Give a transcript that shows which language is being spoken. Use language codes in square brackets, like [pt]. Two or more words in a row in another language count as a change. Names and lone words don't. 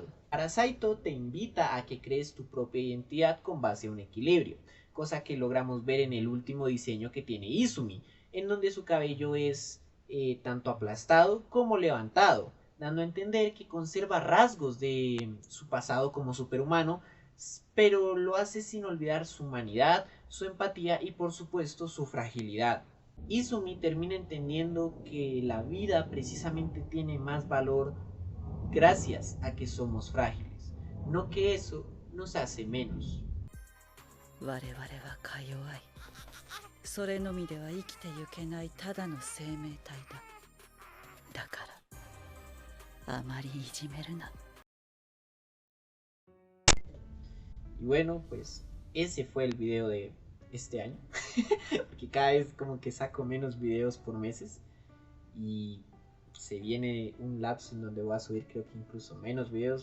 [es] Parasite te invita a que crees tu propia identidad con base a un equilibrio, cosa que logramos ver en el último diseño que tiene Izumi, en donde su cabello es tanto aplastado como levantado, dando a entender que conserva rasgos de su pasado como superhumano, pero lo hace sin olvidar su humanidad, su empatía y por supuesto su fragilidad. Izumi termina entendiendo que la vida precisamente tiene más valor gracias a que somos frágiles, no que eso nos hace menos. [ja] 我々はか弱い。それのみでは生きてゆけないただの生命体だ。だからあまりいじめるな。 [es] Y bueno, pues ese fue el video de este año. Porque cada vez como que saco menos videos por meses. Y se viene un lapso en donde voy a subir creo que incluso menos videos.